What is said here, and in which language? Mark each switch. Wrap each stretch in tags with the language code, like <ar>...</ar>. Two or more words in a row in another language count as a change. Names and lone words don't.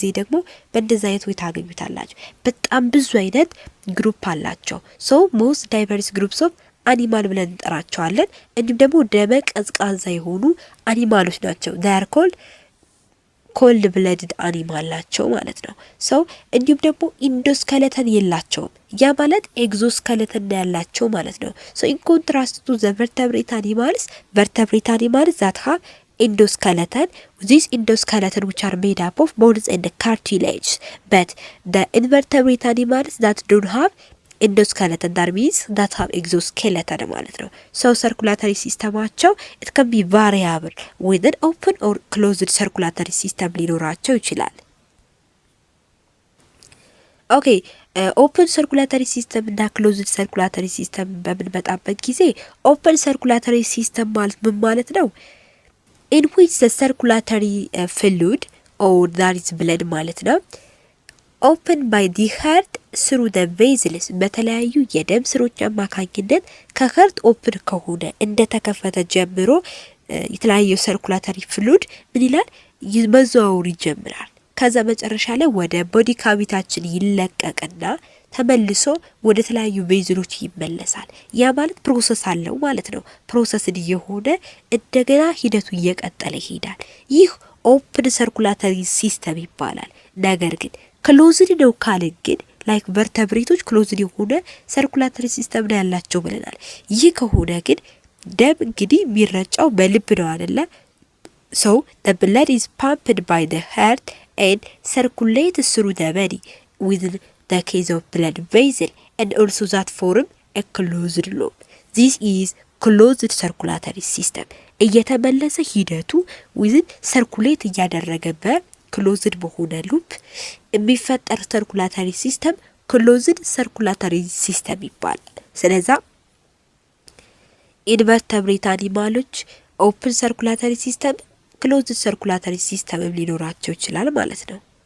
<am>ደግሞ በእንደዛ አይነት ወይ ታገኙታላችሁ። በጣም ብዙ አይነት ግሩፕ አላቸው።</am> <en>so most diverse groups of animal</en> <am>ብለን እንጠራቸዋለን። እንዲሁም ደግሞ ደመ ቀዝቃዛ የሆኑ አኒማሎች ናቸው።</am> <en>they are called cold blooded</en> <am>አኒማል ናቸው ማለት ነው። ሶ እንዲሁም ደግሞ ኢንዶስኬለተን የላቸውም። ያ ማለት ኤግዞስኬለተን ያላቸው ማለት ነው። ሶ</am> <en>in contrast to the vertebrate animals that have endoskeleton, these endoskeleton which are made up of bones and cartilage, but the invertebrate animals that don't have endoskeleton, that means that have exoskeleton</en> <am>ማለት ነው።</am> <en>so circulatory systemaቸው it can be variable with an open or closed circulatory system</en> <am>ሊኖራቸው ይችላል። ኦኬ</am> <en>open circulatory system</en> <am>እና</am> <en>closed circulatory system</en> <am>በምንመጣበት ጊዜ</am> <en>open circulatory system</en> <am>ማለት ምን ማለት ነው?</am> <en>in which the circulatory fluid or that is blood</en> <am>ማለት ነው</am> <en>open by the heart through the vessels</en> <am>በተለያዩ የደም ስሮች አማካኝነት ከሀርት ኦፕን ከሆነ እንደተከፈተ ጀምሮ የተለያዩ</am> <en>circulatory fluid</en> <am>ምን ይላል መዘዋወር ይጀምራል። ከዛ መጨረሻ ላይ ወደ ቦዲ ካቪታችን ይለቀቅና ተመልሶ ወደ ተለያዩ ቬዝሎች ይመለሳል። ያ ማለት ፕሮሰስ አለው ማለት ነው። ፕሮሰስድ የሆነ እንደገና ሂደቱ እየቀጠለ ይሄዳል። ይህ</am> <en>open circulatory system</en> <am>ይባላል። ነገር ግን ክሎዝድ ነው ካልን ግን ላይክ ቨርተብሬቶች ክሎዝድ የሆነ</am> <en>circulatory system</en> <am>ነው ያላቸው ብለናል። ይህ ከሆነ ግን ደም እንግዲህ የሚረጫው በልብ ነው አይደለ?</am> <en>So the blood is pumped by the heart and circulates through the body within the case of blood vessel and also that form a closed loop. This is closed circulatory system.</en> <am>እየተመለሰ ሂደቱ</am> <en>within circulate</en> <am>እያደረገ በክሎዝድ በሆነ ሉፕ የሚፈጠር</am> <en>circulatory system closed circulatory system</en> <am>ይባላል። ስለዛ ኢንቨርተብሬት አኒማሎች</am> <en>open circulatory system closed circulatory system</en> <am>ሊኖራቸው ይችላል ማለት ነው።</am>